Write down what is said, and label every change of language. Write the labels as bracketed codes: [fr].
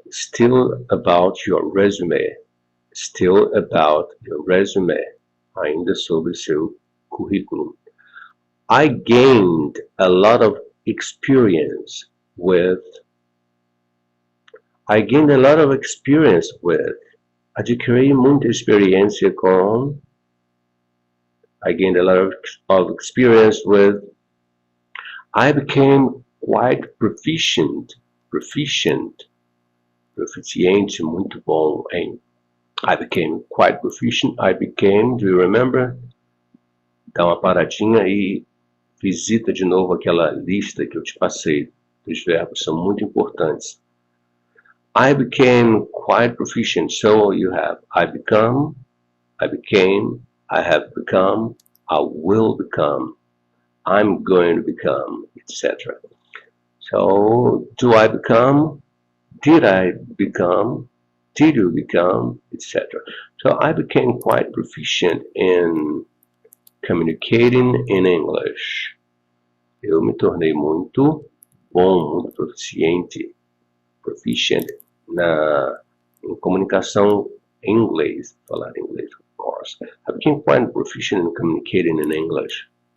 [en] Still about your resume. Still about your resume. [pt] Ainda sobre seu currículo. [en] I gained a lot of experience with. I gained a lot of experience with. [pt] Adquiri muita experiência com. [en] I gained a lot of experience with. I became quite proficient. Proficient. [pt] Proficiente, muito bom em. [en] I became quite proficient. I became, do you remember? [pt] Dá uma paradinha e visita de novo aquela lista que eu te passei dos verbos, são muito importantes. [en] I became quite proficient. So you have I become, I became, I have become, I will become, I'm going to become, etc. So do I become? Did I become? Did you become? Etc. So I became quite proficient in communicating in English. [pt] Eu me tornei muito bom, muito proficiente, proficient em comunicação em inglês, falar inglês, [en] of course. I became quite proficient in communicating in English.